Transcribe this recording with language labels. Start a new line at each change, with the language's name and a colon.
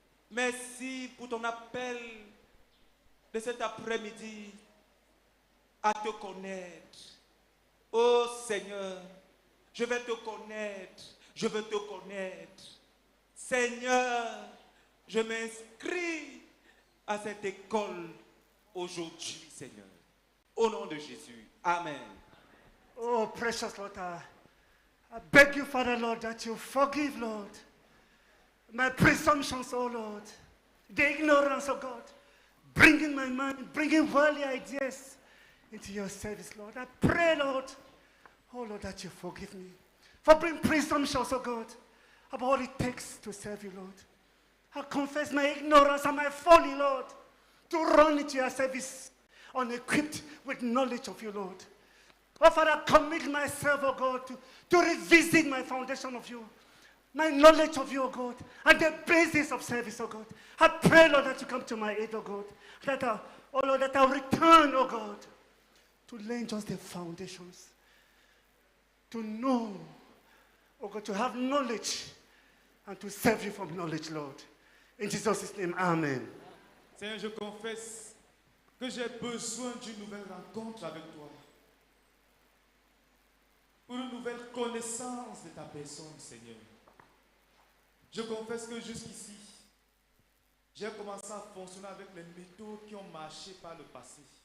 French: Merci pour ton appel de cet après-midi à te connaître. Oh Seigneur, je vais te connaître. Je veux te connaître. Seigneur, je m'inscris à cette école aujourd'hui, Seigneur. Au nom de Jésus. Amen.
English: Oh, precious Lord, I beg you, Father, Lord, that you forgive, Lord, my presumptions, oh Lord, the ignorance, oh God, bringing my mind, bringing worldly ideas into your service, Lord. I pray, Lord, oh Lord, that you forgive me for bringing presumptions, oh God, about what it takes to serve you, Lord. I confess my ignorance and my folly, Lord, to run into your service unequipped with knowledge of you, Lord. Oh, Father, I commit myself, oh God, to revisit my foundation of you, my knowledge of you, oh God, and the basis of service, oh God. I pray, Lord, that you come to my aid, oh God, that I'll return, oh God, to lay just the foundations, to know, oh God, to have knowledge, and to serve you from knowledge, Lord. In Jesus' name, amen.
French: Seigneur, je confesse que j'ai besoin d'une nouvelle rencontre avec toi. Pour une nouvelle connaissance de ta personne, Seigneur. Je confesse que jusqu'ici, j'ai commencé à fonctionner avec les méthodes qui ont marché par le passé.